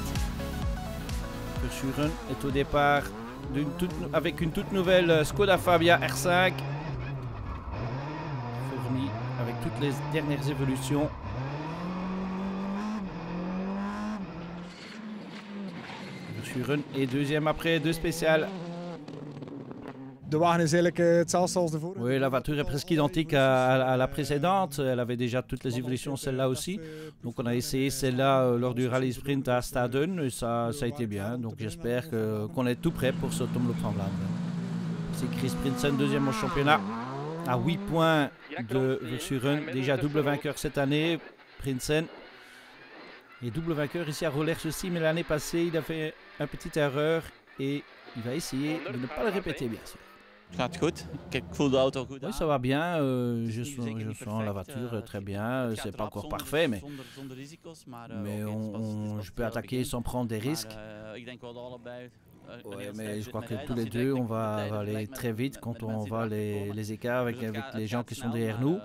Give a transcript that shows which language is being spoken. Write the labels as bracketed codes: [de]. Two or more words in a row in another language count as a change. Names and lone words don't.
[fr] Verschuren est au départ avec une toute nouvelle Skoda Fabia R5, fournie avec toutes les dernières évolutions. Verschuren est deuxième après deux spéciales. [nl] De wagen is eigenlijk hetzelfde als de vorige. [fr] Oui, la voiture est presque identique à la précédente. Elle avait déjà toutes les évolutions, celle-là aussi. Donc on a essayé celle-là lors du rallye sprint à Staden et ça a été bien. Donc j'espère qu'on est tout prêt pour ce Omloop van Vlaanderen. C'est Chris Prinsen, deuxième au championnat, à 8 points de Verschuren. Déjà double vainqueur cette année, Prinsen. Et double vainqueur ici à Roelers aussi, mais l'année passée, il a fait une petite erreur et il va essayer de ne pas le répéter, bien sûr. [nl] Gaat goed? Ik voel de auto goed. [fr] Oui, ça va bien. Je sens la voiture très bien. C'est pas encore parfait, mais je peux attaquer sans prendre des risques. Ouais, mais je crois que tous les deux, on va aller très vite quand on voit les écarts avec les gens qui sont derrière nous.